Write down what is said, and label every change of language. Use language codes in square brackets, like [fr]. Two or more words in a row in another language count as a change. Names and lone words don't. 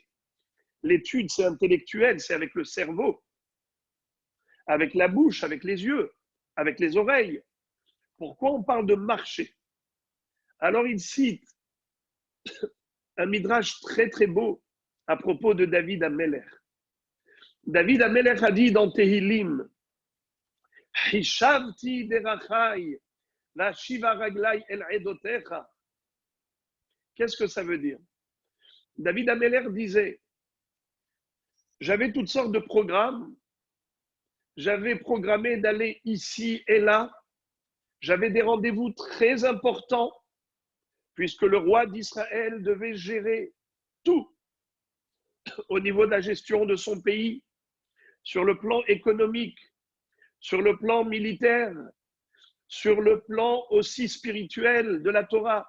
[fr] L'étude, c'est intellectuel, c'est avec le cerveau, avec la bouche, avec les yeux, avec les oreilles. Pourquoi on parle de marcher? Alors, il cite un midrash très très beau à propos de David Amelech. David Amelech a dit dans Tehillim, [he] חשבתי דרכי ואשיבה רגלי אל עדתיך. [fr] Qu'est-ce que ça veut dire? David Amelech disait, j'avais toutes sortes de programmes, j'avais programmé d'aller ici et là, j'avais des rendez-vous très importants, puisque le roi d'Israël devait gérer tout au niveau de la gestion de son pays, sur le plan économique, sur le plan militaire, sur le plan aussi spirituel de la Torah.